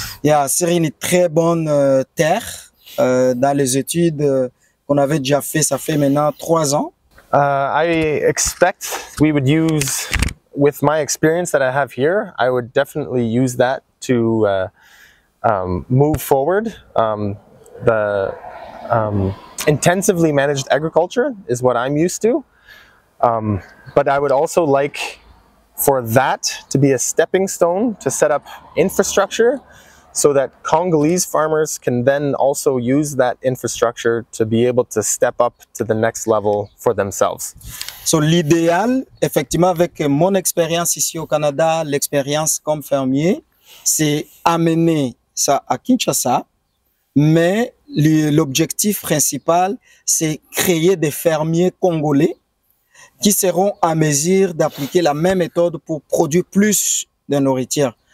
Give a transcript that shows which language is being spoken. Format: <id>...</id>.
<fr>Yeah, sur une très bonne terre. Dans les études qu'on avait déjà fait, ça fait maintenant 3 ans.</fr> <en>I expect we would use, with my experience that I have here, I would definitely use that to move forward. The intensively managed agriculture is what I'm used to. But I would also like for that to be a stepping stone to set up infrastructure so that Congolese farmers can then also use that infrastructure to be able to step up to the next level for themselves.</en> <fr>So, l'idéal, effectivement, avec mon expérience ici au Canada, l'expérience comme fermier, c'est amener ça à Kinshasa, mais l'objectif principal, c'est créer des fermiers congolais qui seront à mesure d'appliquer la même méthode pour produire plus de nourriture.</fr>